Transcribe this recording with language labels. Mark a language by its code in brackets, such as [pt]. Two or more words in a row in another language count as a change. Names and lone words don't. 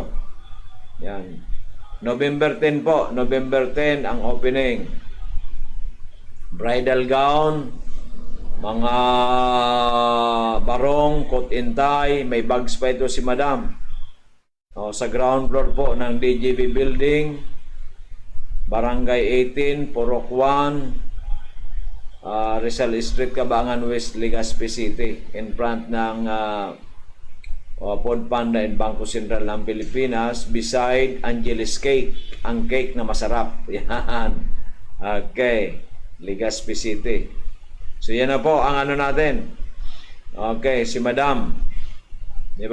[tl] Yan, November 10 po, November 10 ang opening. [en] Bridal gown, [tl] mga barong, [en] coat and tie, [tl] may bags pa ito si madam. Sa ground floor po ng DJB Building, Barangay 18, Purok 1, Rizal Street, Cabangan West, Legazpi City, [en] in front [tl] ng Food Panda and Bangko Sentral ng Pilipinas, beside Angeles Cake, ang cake na masarap. Yan. Okay, Legazpi City. So yan na po ang natin. Okay, si madam.